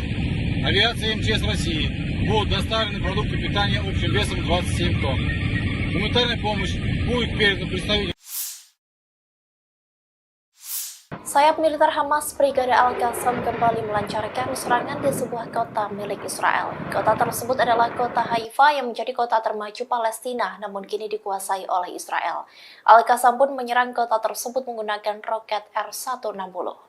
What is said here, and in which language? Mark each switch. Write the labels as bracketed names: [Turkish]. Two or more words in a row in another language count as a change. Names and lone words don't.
[Russian] Авиация МЧС России будут доставлены продукты питания общим весом 27 тонн. Гуманитарная помощь будет передана представителям. [Indonesian] Sayap militer Hamas Brigade Al-Qassam kembali melancarkan serangan di sebuah kota milik Israel. Kota tersebut adalah kota Haifa yang menjadi kota termaju Palestina, namun kini dikuasai oleh Israel. Al-Qassam pun menyerang kota tersebut menggunakan roket R-160.